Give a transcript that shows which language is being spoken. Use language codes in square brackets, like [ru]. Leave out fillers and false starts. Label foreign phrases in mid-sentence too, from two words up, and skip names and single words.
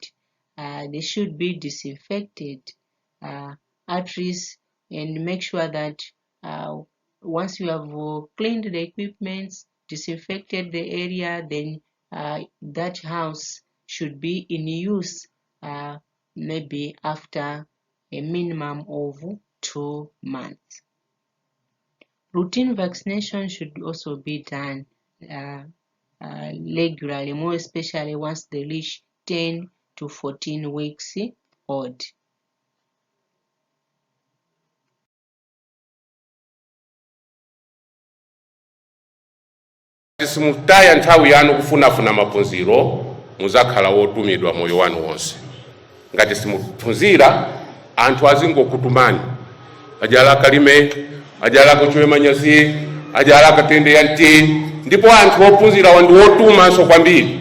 [en] They should be disinfected at least, and make sure that once you have cleaned the equipment, disinfected the area, then that house should be in use maybe after a minimum of 2 months. Routine vaccination should also be done regularly, more especially once they reach 10 to 14 weeks old. [ny] Simutaya nthawi yanu kufunafuna maphunziro muzakhala wotumidwa moyo wanu wonse. Ngati simuphunzira anthu azingokutumani, ajala kalime, ajala kuchwe manyazi, ajala katende yanti, ndipo anthu ophunzira wandi wotumanso kwambiri.